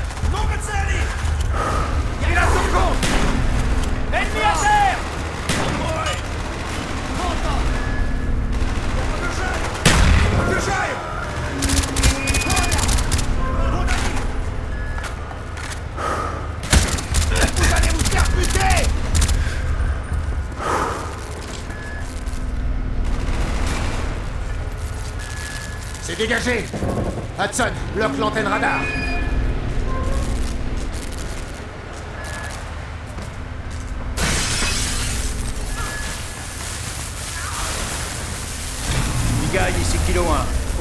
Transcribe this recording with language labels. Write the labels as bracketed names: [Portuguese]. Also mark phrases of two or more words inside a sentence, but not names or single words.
[Russian] Много целей! [French] Il a son compte! Ennemi à terre! [Russian] Мой! Подражаем! Вот они! [French] Vous allez vous faire buter! C'est dégagé! Hudson, bloque l'antenne radar! Big Eye, ici Kilo 1.